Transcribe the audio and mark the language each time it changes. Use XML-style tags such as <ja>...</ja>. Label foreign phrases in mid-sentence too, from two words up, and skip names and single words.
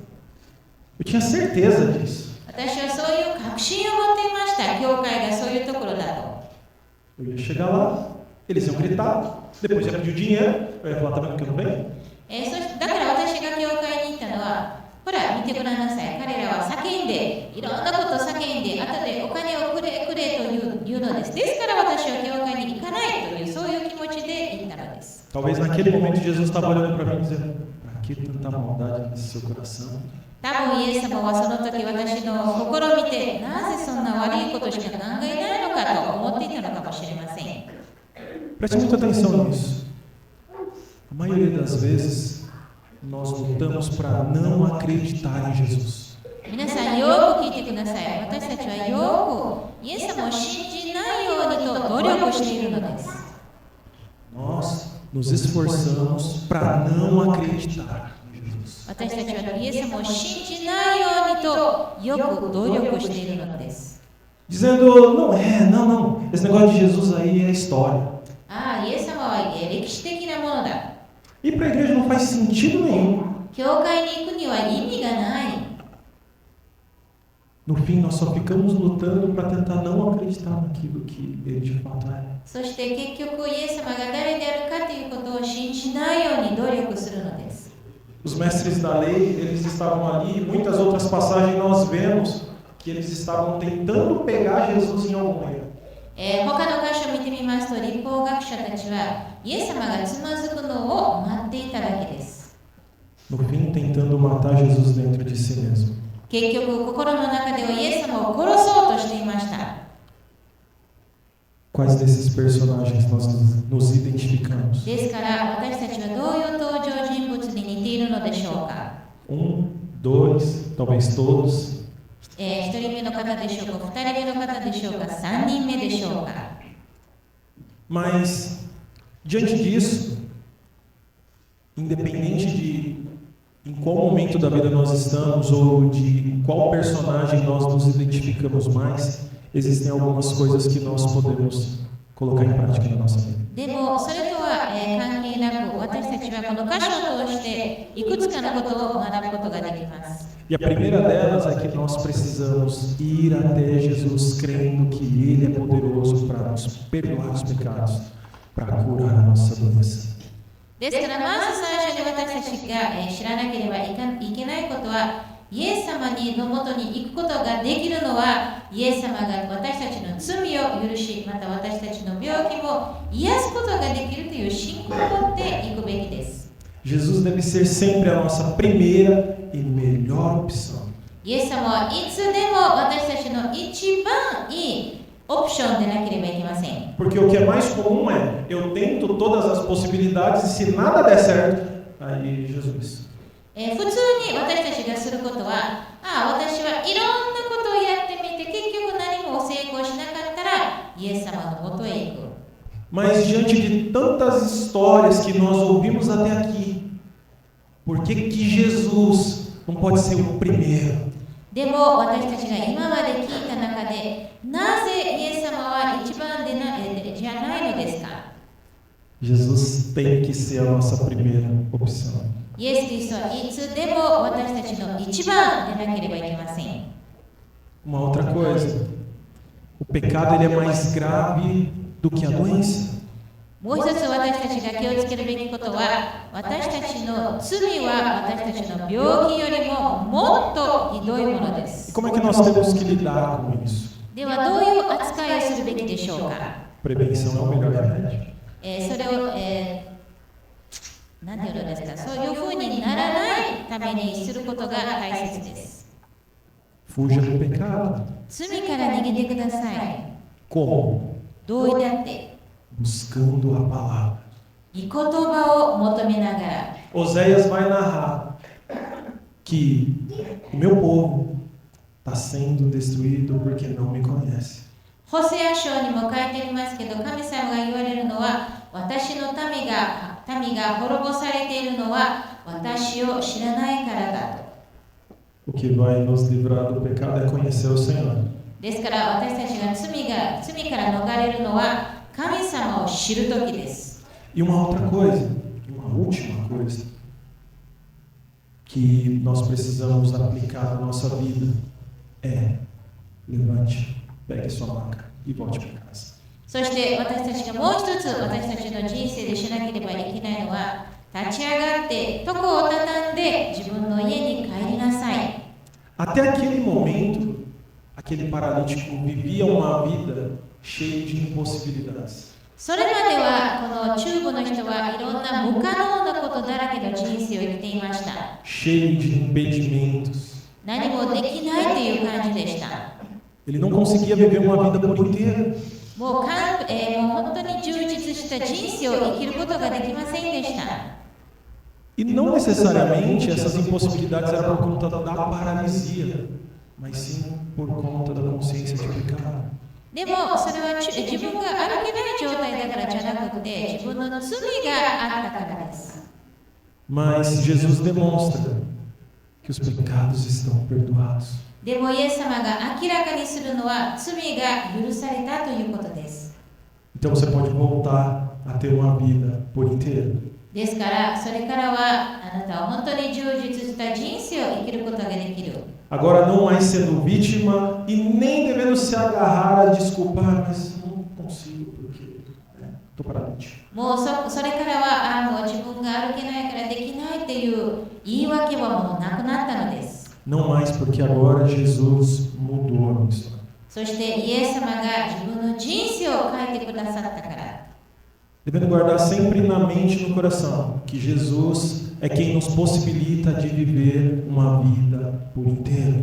<pt>Eu tinha certeza disso.</pt> <ja>私はそういう確信を持っていました。教会がそういうところだと。</ja> <pt>Eu ia chegar lá, eles iam gritar, depois ia pedir o dinheiro, eu ia falar, tá vendo que eu não venho?</pt> <ja>だから私が教会に行ったのは、ほら見てごらんなさい。彼らは叫んで、いろんなことを叫んで、後でお金をくれくれというのです。ですから私は教会に行かないという、そういう気持ちで行ったのです。</ja> <pt>Talvez naquele momento Jesus estava olhando para mim e dizendo, para que tanta maldade nesse seu coração?</pt> <ja>多分イエス様はその時私の心を見て、なぜそんな悪いことしか考えないのかと思っていたのかもしれません。</ja> <pt>Preste muita atenção nisso. A maioria das vezes, nós lutamos para não acreditar em Jesus.</pt> <ja>皆さんよく聞いてください。私たちはよくイエス様を信じないようにと努力しているのです。</ja> <pt>Nós nos esforçamos para não acreditar em Jesus.</pt> <ja>私たちはイエス様を信じないようにとよく努力しているのです。</ja> <pt>Dizendo, não, esse negócio de Jesus aí é história.</pt> <ja>ああ、イエス様は歴史的なものだ。</ja> <pt>Ir para a igreja não faz sentido nenhum.</pt> <ja>教会に行くには意味がない。</ja> <pt>No fim, nós só ficamos lutando para tentar não acreditar naquilo que ele de fato é.</pt> <ja>そして結局イエス様が誰であるかということを信じないように努力するのです。</ja> <pt>Os mestres da lei, eles estavam ali, e muitas outras passagens nós vemos que eles estavam tentando pegar Jesus em algum erro.</pt> <ja>他の箇所を見てみますと、律法学者たちはイエス様がつまずくのを待っていただけです。</ja> <pt>No fim, tentando matar Jesus dentro de si mesmo.</pt> <ja>結局、心の中ではイエス様を殺そうとしていました。</ja> <pt>Quais desses personagens nós nos identificamos?</pt> <ja>ですから、私たちはどういう登場人物に似ているのでしょうか。</ja> <pt>dois, talvez todos.</pt> <ja>1 人目の方でしょうか、2人目の方でしょうか、3人目でしょうか。</ja> <pt>Mas, diante disso, independente de em qual momento da vida nós estamos ou de qual personagem nós nos identificamos mais, existem algumas coisas que nós podemos colocar em prática na nossa vida.</pt> <ja>でも、それとは関係なく、私たちはこの箇所を通していくつかのことを学ぶことができます。</ja> <pt>E a primeira delas é que nós precisamos ir até Jesus crendo que Ele é poderoso para nos perdoar os pecados, para curar a nossa doença.</pt> <ja>ですから、まず最初に私たちが知らなければいけないことは、イエス様のもとに行くことができるのは、イエス様が私たちの罪を許し、また私たちの病気も癒すことができるという信仰を持っていくべきです。</ja> <pt>Jesus deve ser sempre a nossa primeira e melhor opção.</pt> <ja>イエス様はいつでも私たちの一番いいオプションでなければいけません。</ja> <pt>Porque o que é mais comum é, eu tento todas as possibilidades e se nada der certo, aí Jesus.</pt> <ja>普通に私たちがすることは、私はいろんなことをやってみて、結局何も成功しなかったら、イエス様のもとへ行く。</ja> <pt>Mas diante de tantas histórias que nós ouvimos até aqui, por que que Jesus não pode ser o primeiro?</pt> <ja>でも私たちが今まで聞いた中で、なぜイエス様は一番じゃないのですか？</ja> <pt>Jesus tem que ser a nossa primeira opção.</pt> <ja>イエス・キリストはいつでも私たちの一番でなければいけません。</ja> <pt>Uma outra coisa, o pecado ele é mais grave do que a doença.</pt> <ja>もう一つ私たちが気をつけるべきことは、私たちの罪は私たちの病気よりももっとひどいものです。</ja> <pt>E como é que nós temos que lidar com isso?</pt> <ja>ではどういう扱いをするべきでしょうか？</ja> <pt>Prevenção é o melhor remédio.</pt> <ja>それを、何て言うのですか、そういうふうにならないためにすることが大切です。</ja> <pt>Fuja do pecado.</pt> <ja>罪から逃げてください。</ja> <pt>Como?</pt> <ja>どうやって？</ja> <pt>Buscando a palavra.</pt> <ja>御言葉を求めながら。</ja> <pt>Oséias vai narrar que o meu povo está sendo destruído porque não me conhece.</pt> <ja>ホセア書にも書いてありますけど、神様が言われるのは、私の民が滅ぼされているのは私を知らないからだと。</ja> <pt>O que vai nos livrar do pecado é conhecer o Senhor.</pt> <ja>ですから私たちが罪から逃れるのは神様を知るときです。</ja> <pt>E uma outra coisa, uma última coisa que nós precisamos aplicar na nossa vida é levante, pegue sua maca e volte para casa.</pt> <ja>そして私たちがもう一つ私たちの人生でしなければいけないのは、立ち上がって床を畳んで自分の家に帰りなさい。</ja> <pt>Até aquele momento, aquele paralítico vivia uma vida cheia de impossibilidades.</pt> <ja>それまではこの中部の人はいろんな無可能なことだらけの人生を生きていました。</ja> <pt>Cheio de impedimentos.</pt> <ja>何もできないという感じでした。</ja> <pt>Ele não conseguia viver uma vida por inteiro.</pt> <ja>もう本当に充実した人生を生きることができませんでした。</ja> <pt>E não necessariamente essas impossibilidades eram por conta da paralisia, mas sim por conta da consciência de pecado.</pt> <ja>でもそれは自分が歩けない状態だからじゃなくて、自分の罪があったからです。</ja> <pt>Mas Jesus demonstra que os pecados estão perdoados.</pt> <ja>でもイエス様が明らかにするのは罪が許されたということです。</ja> <pt>Então você pode voltar a ter uma vida por inteiro.</pt> <ja>ですからそれからはあなたは本当に充実した人生を生きることができる。</ja> <pt>Agora não mais sendo vítima e nem devendo se agarrar a desculpar, mas não consigo porque estou paralítico.</pt> <ja>もうそれからはもう自分が歩けないからできないっていう言い訳はもうなくなったのです。</ja> <pt>Não mais porque agora Jesus mudou a minha história.</pt> <ja>そしてイエス様が自分の人生を変えてくださったから。</ja> <pt>Devendo guardar sempre na mente e no coração que Jesus é quem nos possibilita de viver uma vida por inteiro.</pt>